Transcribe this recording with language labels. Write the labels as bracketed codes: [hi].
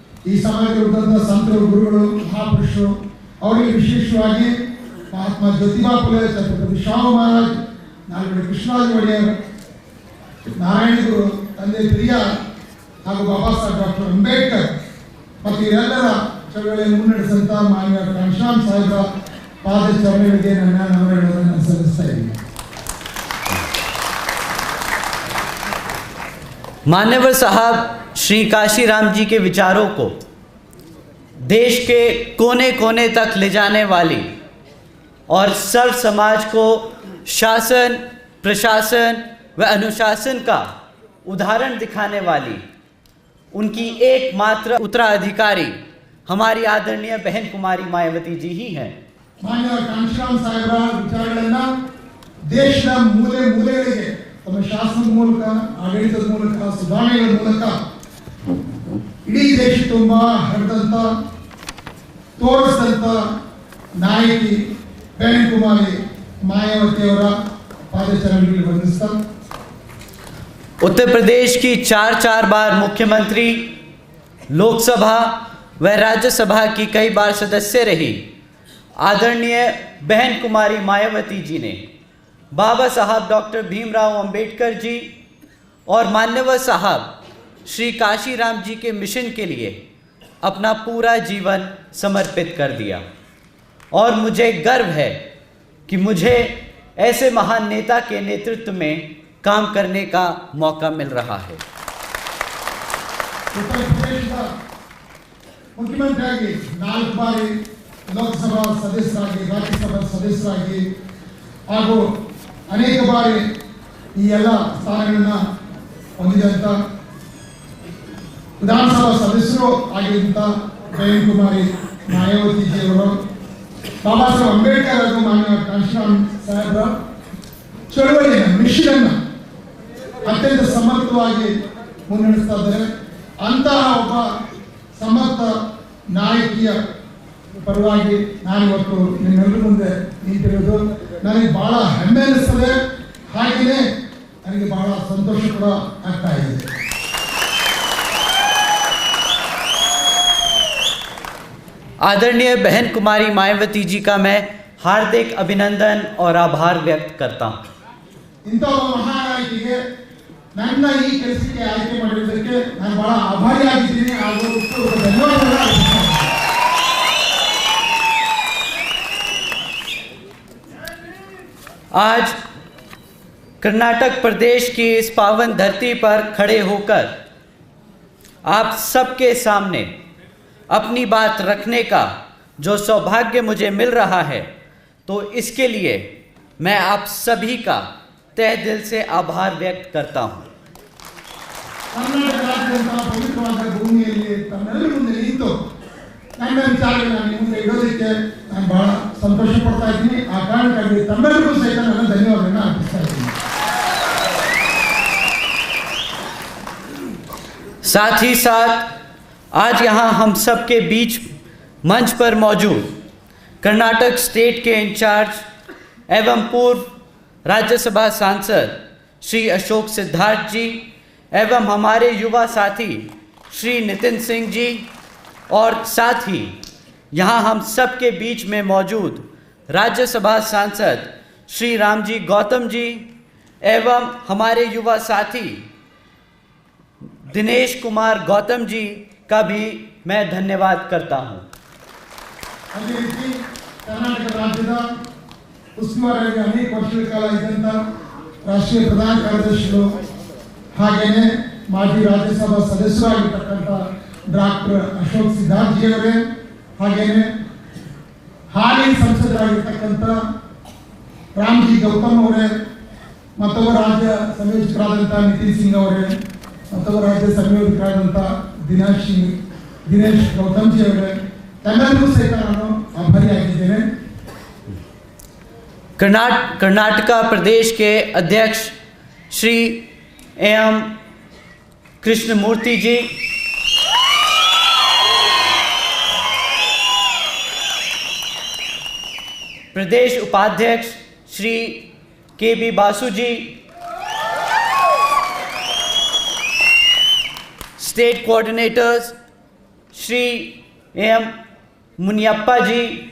[kn] ಈ ಸಮಾಜದ ಸಂತರು, ಗುರುಗಳು, ಮಹಾಪುರುಷರು, ಅವರಿಗೆ ವಿಶೇಷವಾಗಿ ಮಹಾತ್ಮ ಜ್ಯೋತಿಬಾ ಫುಲೆ, ಛತ್ರಪತಿ ಶಾಹು ಮಹಾರಾಜ್, ನಾಲ್ಕು ಕೃಷ್ಣರಾಜ ಒಡೆಯರ್, ನಾರಾಯಣ ಗುರು, ತಂದೆ ಪೆರಿಯಾರ್ ಹಾಗೂ ಬಾಬಾ ಸಾಹೇಬ್ ಡಾಕ್ಟರ್ ಅಂಬೇಡ್ಕರ್ ಮತ್ತು ಇವರೆಲ್ಲರ ಚಳವಳಿಯನ್ನು ಮುನ್ನಡೆಸಂತ ಮಾನ್ಯ ಕಾಂಶರಾಮ್ ಸಾಹೇಬರ ಪಾದಚರಣೆಗಳಿಗೆ ನನ್ನ ನಮನಗಳನ್ನು ಸಲ್ಲಿಸ್ತಾ ಇದ್ದೀನಿ. [hi] मान्यवर साहब श्री कांशीराम जी के विचारों को देश के कोने कोने तक ले जाने वाली और सर्व समाज को शासन, प्रशासन व अनुशासन का उदाहरण दिखाने वाली उनकी एकमात्र उत्तराधिकारी हमारी आदरणीय बहन कुमारी मायावती जी ही हैं। [kn] मान्य कांशीराम साहेबರ ವಿಚಾರಗಳನ್ನು ದೇಶದ ಮೂಲೆ ಮೂಲೆಗಳಿಗೆ ತಮ್ಮ ಶಾಸನದ ಮೂಲಕ, ಆಡಳಿತದ ಮೂಲಕ, ಸುಧಾರಣೆಗಳ ಮೂಲಕ ಇಡೀ ದೇಶ ತುಂಬ ಹರದಂತ, ತೋರಿಸಿದಂತ ನಾಯಕಿ बहन कुमारी मायावती ಅವರ ಪಾದಚರಣೆಗಳಿಗೆ ವಂದಿಸ್ತಾ, [hi] उत्तर प्रदेश की 4 बार मुख्यमंत्री, लोकसभा व राज्यसभा की कई बार सदस्य रही आदरणीय बहन कुमारी मायावती जी ने बाबा साहब डॉक्टर भीमराव अंबेडकर जी और मान्यवर साहब श्री कांशीराम जी के मिशन के लिए अपना पूरा जीवन समर्पित कर दिया और मुझे गर्व है कि मुझे ऐसे महान नेता के नेतृत्व में काम करने का मौका मिल रहा है। उत्तर प्रदेश का मुख्यमंत्री 4 बारी लोकसभा [kn] सदस्यराಗಿ, राज्यसभा सदस्यराಗಿ ಹಾಗೂ ಅನೇಕ ಬಾರಿ ಈ ಎಲ್ಲ ಸ್ಥಾನಗಳನ್ನು ಹೊಂದಿದಂತ ವಿಧಾನಸಭಾ ಸದಸ್ಯರು ಆಗಿದ್ದಂತ ಬಹನ್ ಕುಮಾರಿ ಮಾಯಾವತಿ ಜಿ ಅವರು ಬಾಬಾ ಸಾಹೇಬ್ ಅಂಬೇಡ್ಕರ್ ಹಾಗೂ ಮಾನ್ಯ ಕಾಂಶರಾಮ್ ಸಾಹೇಬರ ಚಳವಳಿಯ ಮಿಷನ್ ಅತ್ಯಂತ ಸಮರ್ಥವಾಗಿ ಮುನ್ನಡೆಸ್ತಾ ಇದ್ದಾರೆ. ಅಂತಹ ಒಬ್ಬ ಸಮರ್ಥ ನಾಯಕಿಯ ಪರವಾಗಿ ನಾನು ಇವತ್ತು ನಿಮ್ಮೆಲ್ಲರ ಮುಂದೆ ನಿಂತಿರೋದು ನನಗೆ ಬಹಳ ಹೆಮ್ಮೆ ಅನಿಸ್ತದೆ, ಹಾಗೆಯೇ ನನಗೆ ಬಹಳ ಸಂತೋಷ ಕೂಡ ಆಗ್ತಾ ಇದೆ. [hi] आदरणीय बहन कुमारी मायावती जी का मैं हार्दिक अभिनंदन और आभार व्यक्त करता हूँ। [kn] ಇಂಥ ಮಹಾನಾಯಕಿಗೆ ನನ್ನ ಈ ಕೆಲಸಕ್ಕೆ ಆಯ್ಕೆ ಮಾಡಿದ್ದಕ್ಕೆ ನಾನು ಬಹಳ ಆಭಾರಿಯಾಗಿದ್ದೀನಿ ಹಾಗೂ ಧನ್ಯವಾದಗಳು. [hi] आज कर्नाटक प्रदेश की इस पावन धरती पर खड़े होकर आप सबके सामने अपनी बात रखने का जो सौभाग्य मुझे मिल रहा है, तो इसके लिए मैं आप सभी का तहे दिल से आभार व्यक्त करता हूँ। [kn] ಕರ್ನಾಟಕ ರಾಜ್ಯದಂತಹ ಪವಿತ್ರವಾದ ಭೂಮಿಯಲ್ಲಿ ತಮ್ಮೆಲ್ಲರ ಮುಂದೆ ನಿಂತು ನನ್ನ ವಿಚಾರಗಳನ್ನು ನಿಮ್ಮ ಮುಂದೆ ಇಡೋದಕ್ಕೆ ನಾನು ಬಹಳ ಸಂತೋಷ ಪಡ್ತಾ ಇದ್ದೀನಿ. ಆ ಕಾರಣಕ್ಕಾಗಿ ತಮ್ಮೆಲ್ಲರಿಗೂ ಸಹಿತ ನನ್ನ ಧನ್ಯವಾದಗಳನ್ನು ಅರ್ಪಿಸ್ತಾ ಇದ್ದೀನಿ. [hi] साथ ही साथ आज यहाँ हम सब के बीच मंच पर मौजूद कर्नाटक स्टेट के इंचार्ज एवं पूर्व राज्यसभा सांसद श्री अशोक सिद्धार्थ जी एवं हमारे युवा साथी श्री नितिन सिंह जी, और साथ ही यहाँ हम सब के बीच में मौजूद राज्यसभा सांसद श्री रामजी गौतम जी एवं हमारे युवा साथी दिनेश कुमार गौतम जी का भी मैं धन्यवाद करता हूँ। [kn] ಅದೇ ರೀತಿ ಕರ್ನಾಟಕ ರಾಜ್ಯದ ಉಸ್ತುವಾರಿಯಾಗಿ ಅನೇಕ ವರ್ಷಗಳ ಕಾಲ ಇದ್ದಂಥ ರಾಷ್ಟ್ರೀಯ ಪ್ರಧಾನ ಕಾರ್ಯದರ್ಶಿಗಳು, ಹಾಗೆಯೇ ಮಾಜಿ ರಾಜ್ಯಸಭಾ ಸದಸ್ಯರಾಗಿರ್ತಕ್ಕಂಥ ಡಾಕ್ಟರ್ ಅಶೋಕ್ ಸಿದ್ಧಾರ್ಥ ಜಿ ಅವರೇ, ಹಾಗೆಯೇ ಹಾಲಿ ಸಂಸದರಾಗಿರ್ತಕ್ಕಂಥ ರಾಮ್ಜಿ ಗೌತಮ್ ಅವರೇ, ಮತ್ತೊಬ್ಬ ರಾಜ್ಯ ಸಂಯೋಜಕರಾದಂಥ ನಿತಿನ್ ಸಿಂಗ್ ಅವರೇ, ಮತ್ತೊಬ್ಬ ರಾಜ್ಯ ಸಂಯೋಜಕರಾದಂಥ ದಿನೇಶ್ ಗೌತಮ್ ಜಿ ಅವರೇ, ತಮ್ಮೆಲ್ಲರಿಗೂ ಸಹಿತ ನಾನು ಆಭಾರಿಯಾಗಿದ್ದೇನೆ. [hi] कर्नाटका प्रदेश के अध्यक्ष श्री एम कृष्णमूर्ति जी, प्रदेश उपाध्यक्ष श्री के बी बासु जी, state coordinators Shri M Muniyappa जी,